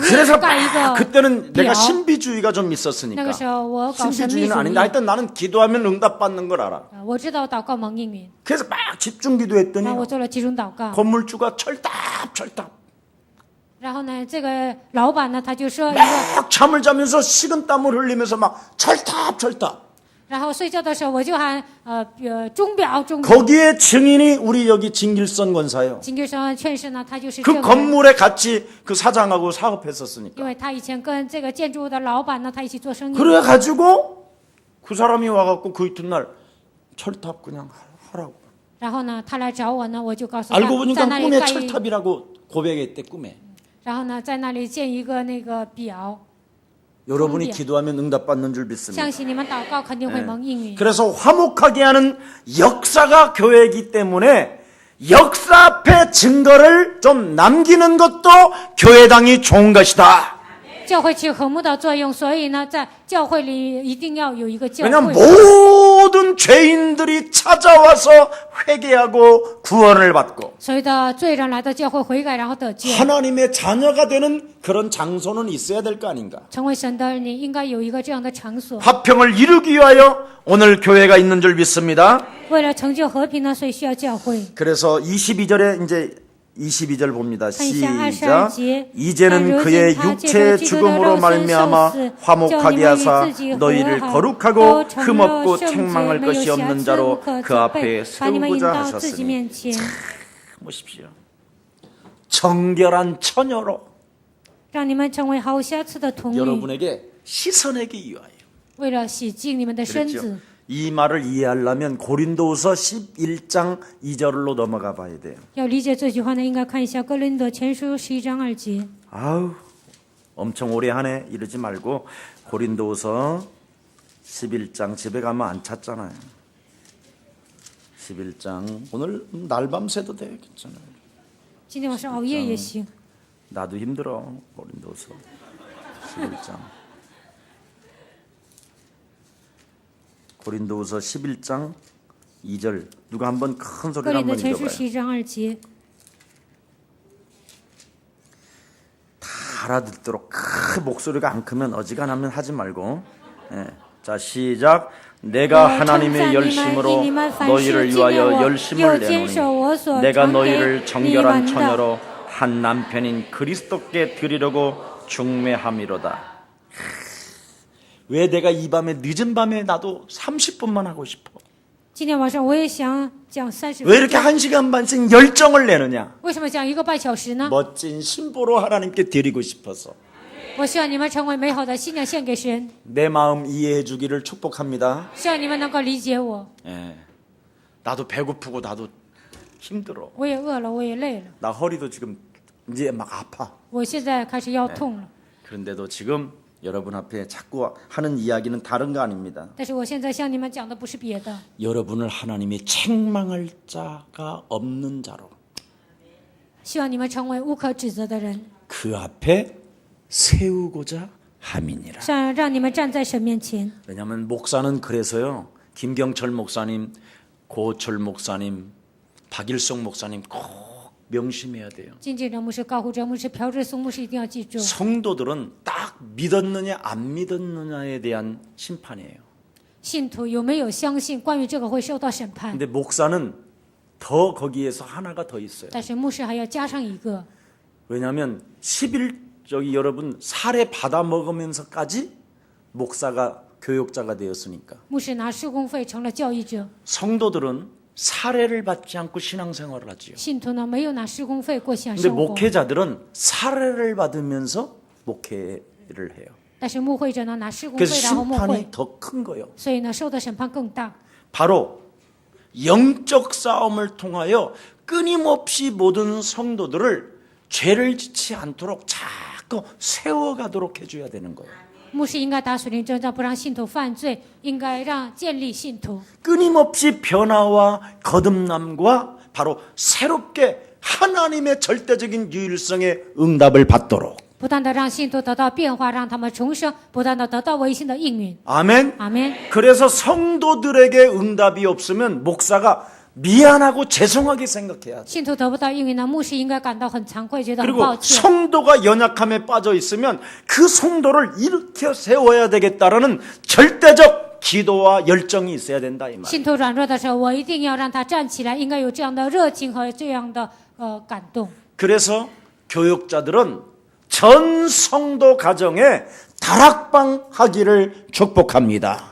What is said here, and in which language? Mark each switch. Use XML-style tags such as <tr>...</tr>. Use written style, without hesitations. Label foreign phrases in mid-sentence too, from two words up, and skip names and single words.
<ko>그래서</ko> <zh>用盖一</zh> <ko>막</ko> <zh>个</zh> <ko>그때는</ko> <zh>表</zh> <ko>내가 신비주의가 좀</ko> <zh>那</zh> <ko>있었으니까</ko> <zh>个时候我搞神秘</zh> <ko>신비주의는</ko> <zh>主</zh> <ko>아닌데</ko> <zh>义，</zh> <ko>하여튼 나는 기도하면 응답받는 걸 알아.</ko> <zh>我知道祷告蒙应允，</zh> <ko>그래서 막 집중 기도했더니</ko> <zh>然后我做了集中祷告。</zh> <ko>건물주가 철답</ko> <zh>然后呢，这个老板呢，他就说一个，</zh> <ko>막 잠을 자면서 식은땀을 흘리면서 막 철답</ko> <zh>然后睡觉的时候我就喊钟表。</zh> <ko>거기에 증인이 우리 여기 진길선 권사예요.</ko> <zh>金길 生劝士呢，他就是</zh> <ko>그</ko> <zh>证人，</zh> <ko>건물에 같이 그 사장하고 사업했었으니까.</ko> <zh>因为他以前跟这个建筑物的老板呢，他一起做生意。</zh> <ko>그래가지고 그 사람이 와갖고 그 이튿날 철탑 그냥 하라고.</ko> <zh>然后呢，他来找我呢，我就告诉他</zh> <ko>알고</ko> <zh>在</zh> <ko>보니까</ko> <zh>那里</zh> <ko>꿈에</ko> <zh>盖一，</zh> <ko>철탑이라고 고백했대 꿈에.</ko> <zh>然后呢，在那里建一个那个表。</zh> <ko>여러분이</ko> <zh>点</zh> <ko>기도하면 응답받는 줄 믿습니다.</ko> <zh>相信你们祷告肯定会蒙应允。</zh> <ko>그래서 화목하게 하는 역사가 교회이기 때문에 역사 앞에 증거를 좀 남기는 것도 교회당이 좋은 것이다.</ko> <zh>教会起和睦的作用，所以呢，在教会里一定要有一个教</zh> <ko>왜냐하면</ko> <zh>会。</zh> <ko>모든 죄인들이 찾아와서 회개하고 구원을 받고</ko> <zh>所有的罪人来到教会悔改，然后得救，</zh> <ko>하나님의 자녀가 되는 그런 장소는 있어야 될 거 아닌가.</ko> <zh>成为神的儿女，应该有一个这样的场所。</zh> <ko>화평을 이루기 위하여 오늘 교회가 있는 줄 믿습니다.</ko> <zh>为了成就和平呢，所以需要教会。</zh> <ko>그래서 22절에 이제 22절 봅니다.</ko> <zh>看一下</zh> <ko>시작.</ko> <zh>22节，</zh> <ko>이제는 그의 육체의 죽음으로 말미암아 화목하게 하사 너희를 거룩하고 흠없고 책망할 것이 없는 자로 그 앞에 세우고자 하셨으니. 보십시오. 정결한 처녀로</ko> <zh>让你们成为毫无瑕疵的童女，</zh> <ko>여러분에게 씻어내기 위하여.</ko> <zh>为了洗净你们的身</zh> <ko>그랬죠.</ko> <zh>子。</zh> <ko>이 말을 이해하려면 고린도후서 11장 2절로 넘어가 봐야 돼요.</ko> <zh>要理解这句话呢，应该看一下哥林多前书11章2节。</zh> <ko>아우, 엄청 오래 하네 이러지 말고 고린도후서 11장 집에 가면 안 찾잖아요. 11장 오늘 날밤 새도 돼 괜찮아요.</ko> <zh>今天晚上熬夜也行。</zh> <ko>나도 힘들어. 고린도후서 11장. 고린도후서 11장 2절 누가 한번 큰</ko> <zh>哥</zh> <ko>소리로</ko> <zh>林多</zh> <ko>한번</ko> <zh>前书</zh> <ko>읽어봐요.</ko> <zh>11章2节。</zh> <ko>다 알아듣도록 큰 목소리가 안 크면 어지간하면 하지 말고. 예. 자 시작. 내가 하나님의 열심으로 너희를 위하여 열심을 내노니 내가 너희를 정결한 처녀로 한 남편인 그리스도께 드리려고 중매함이로다. 왜 내가 이 밤에 늦은 밤에 나도 30분만 하고 싶어?</ko> <zh>今天晚上我也想讲30</zh> <ko>왜 이렇게</ko> <zh>分钟。</zh> <ko>1시간 반씩 열정을 내느냐?</ko> <zh>为什么讲1个半小时呢？</zh> <ko>멋진 신보로 하나님께 드리고 싶어서.</ko> <zh>我希望你们成为美好的信仰献给神，</zh> <ko>내 마음 이해해 주기를 축복합니다.</ko> <zh>希望你们能够理解我。</zh> <ko>예. 나도 배고프고 나도 힘들어.</ko> <zh>我也饿了，我也累了，</zh> <ko>나 허리도 지금 이제 막 아파.</ko> <zh>我现在开始腰痛了。</zh> <ko>그런데도 지금 여러분 앞에 자꾸 하는 이야기는 다른 거 아닙니다.</ko> <zh>但是我现在向你们讲的不是别的，</zh> <ko>여러분을 하나님이 책망할 자가 없는 자로</ko> <zh>希望你们成为无可指责的人，</zh> <ko>그 앞에 세우고자 함이니라.</ko> <zh>想让你们站在神面前。</zh> <ko>왜냐하면 목사는 그래서요. 김경철 목사님, 고철 목사님, 박일성 목사님 꼭 명심해야 돼요.</ko> <zh>金敬哲牧师、高虎哲牧师、朴志松牧师一定要记住，</zh> <ko>성도들은 딱 믿었느냐 안 믿었느냐에 대한 심판이에요.</ko> <zh>信徒有没有相信，关于这个会受到审判。</zh> <ko>근데 목사는 더 거기에서 하나가 더 있어요.</ko> <zh>但是牧师还要加上一个，</zh> <ko>왜냐하면 11저기 여러분 살해 받아 먹으면서까지 목사가 교육자가 되었으니까</ko> <zh>牧师拿事工费成了教育者，</zh> <ko>성도들은 살해를 받지 않고 신앙생활을 하지요.</ko> <zh>信徒呢没有拿事工费过信仰</zh> <ko>근데</ko> <zh>生活，</zh> <ko>목회자들은 살해를 받으면서 목회를 해요.</ko> <zh>但是牧会者呢拿事工费</zh> <ko>그래서</ko> <zh>然后牧会，</zh> <ko>심판이 더 큰 거예요.</ko> <zh>所以呢受的审判更大。</zh> <ko>바로 영적 싸움을 통하여 끊임없이 모든 성도들을 죄를 짓지 않도록 자꾸 세워가도록 해줘야 되는 거예요.</ko> <zh>牧师应该打属灵征战，不让信徒犯罪，应该让建立信徒，</zh> <ko>끊임없이 변화와 거듭남과 바로 새롭게 하나님의 절대적인 유일성의 응답을 받도록.</ko> <zh>不断的让信徒得到变化，让他们重生，不断的得到唯心的应允。</zh> <ko>아멘.</ko> <zh>阿门。</zh> <ko>그래서 성도들에게 응답이 없으면 목사가 미안하고 죄송하게 생각해야 돼.</ko> <zh>信徒得不到应允呢，牧师应该感到很惭愧，觉得很</zh> <ko>그리고</ko> <zh>抱歉。</zh> <ko>성도가 연약함에 빠져 있으면 그 성도를 일으켜 세워야 되겠다라는 절대적 기도와 열정이 있어야 된다 이 말.</ko> <zh>信徒软弱的时候，我一定要让他站起来，应该有这样的热情和这样的感动。</zh> <ko>그래서 교육자들은 전 성도 가정에 다락방 하기를 축복합니다.</ko>